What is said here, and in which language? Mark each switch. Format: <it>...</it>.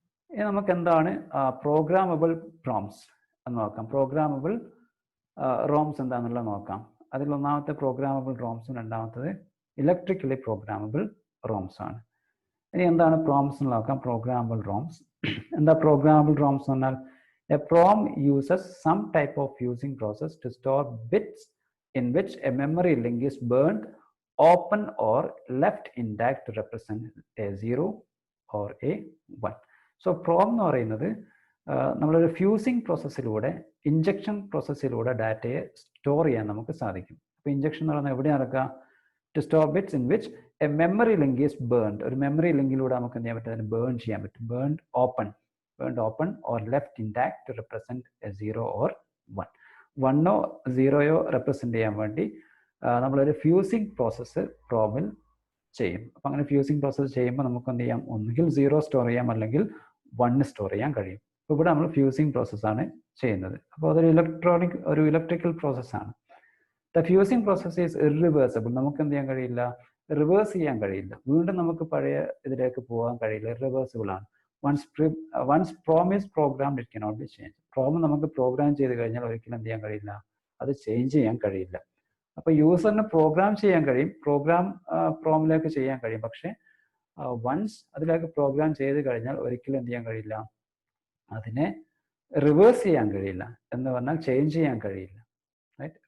<ml>ഇനി നമുക്ക് എന്താണ് പ്രോഗ്രാമബിൾ പ്രോംസ് എന്ന് നോക്കാം. പ്രോഗ്രാമബിൾ റോംസ് എന്താണെന്നുള്ളത് നോക്കാം. അതിൽ ഒന്നാമത്തെ പ്രോഗ്രാമബിൾ റോംസും രണ്ടാമത്തത് ഇലക്ട്രിക്കലി പ്രോഗ്രാമബിൾ റോംസ് ആണ്. ഇനി എന്താണ് പ്രോംസ് എന്ന് നോക്കാം. പ്രോഗ്രാമബിൾ റോംസ് എന്താ? പ്രോഗ്രാമബിൾ റോംസ് എന്ന് പറഞ്ഞാൽ</ml> <en>A PROM uses some type of fusing process to store bits in which a memory link is burned, open or left intact to represent a 0 or a 1.</en> <ml>So PROM എന്ന് പറയുന്നത് നമ്മളൊരു fusing പ്രോസസ്സിലൂടെ, injection പ്രോസസ്സിലൂടെ ഡാറ്റയെ store ചെയ്യാൻ നമുക്ക് സാധിക്കും. അപ്പോൾ injection എന്ന് പറയുന്നത് എവിടെ നടക്കുക?</ml> <en>To store bits in which a memory link is burned.</en> <ml>ഒരു മെമ്മറി ലിങ്കിലൂടെ നമുക്ക് എന്ത് ചെയ്യാൻ പറ്റും? അതിന് ബേൺ ചെയ്യാൻ പറ്റും.</ml> <en>Burned open or left intact to represent a 0 or 1.</en> <ml>1 or 0 represent ചെയ്യാൻ വേണ്ടി നമ്മളൊരു ഫ്യൂസിംഗ് പ്രോസസ്സ് പ്രോമിൽ ചെയ്യും. അപ്പം അങ്ങനെ ഫ്യൂസിംഗ് പ്രോസസ്സ് ചെയ്യുമ്പോൾ നമുക്ക് എന്ത് ചെയ്യാം? ഒന്നുകിൽ 0 സ്റ്റോർ ചെയ്യാം, അല്ലെങ്കിൽ 1 സ്റ്റോർ ചെയ്യാൻ കഴിയും. അപ്പോൾ ഇവിടെ നമ്മൾ ഫ്യൂസിംഗ് പ്രോസസ്സാണ് ചെയ്യുന്നത്. അപ്പോൾ അതൊരു ഇലക്ട്രിക്കൽ പ്രോസസ്സാണ്.</ml> <en>The fusing process is irreversible.</en> <ml>നമുക്ക് എന്ത് ചെയ്യാൻ കഴിയില്ല? റിവേഴ്സ് ചെയ്യാൻ കഴിയില്ല. വീണ്ടും നമുക്ക് പഴയ ഇതിലേക്ക് പോകാൻ കഴിയില്ല. ഇറിവേഴ്സിബിൾ ആണ്.</ml> <en>once PROM is programmed, it cannot be changed.</en> <ml>PROM നമുക്ക് പ്രോഗ്രാം ചെയ്ത് കഴിഞ്ഞാൽ ഒരിക്കലും എന്ത് ചെയ്യാൻ കഴിയില്ല? അത് ചേഞ്ച് ചെയ്യാൻ കഴിയില്ല. അപ്പോൾ യൂസറിന് പ്രോഗ്രാം ചെയ്യാൻ കഴിയും, പ്രോമിലേക്ക് ചെയ്യാൻ കഴിയും. പക്ഷേ വൺസ് അതിലേക്ക് പ്രോഗ്രാം ചെയ്ത് കഴിഞ്ഞാൽ ഒരിക്കലും എന്ത് ചെയ്യാൻ കഴിയില്ല? അതിനെ റിവേഴ്സ് ചെയ്യാൻ കഴിയില്ല. എന്ന് പറഞ്ഞാൽ ചേഞ്ച് ചെയ്യാൻ കഴിയില്ല. റൈറ്റ്?</ml>